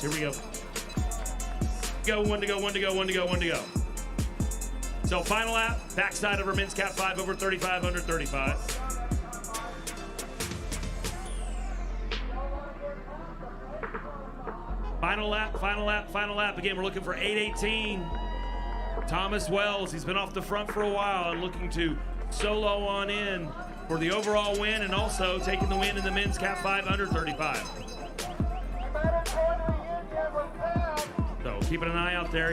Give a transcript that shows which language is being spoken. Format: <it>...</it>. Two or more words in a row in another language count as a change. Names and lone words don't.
<en>Here we go. Go, 1 to go, 1 to go, 1 to go, 1 to go. So final lap, backside of our men's Cat 5 over 35, under 35. Final lap, final lap, final lap. Again, we're looking for 818. Thomas Wells, he's been off the front for a while and looking to solo on in for the overall win and also taking the win in the men's Cat 5 under 35. So keeping an eye out there.</en>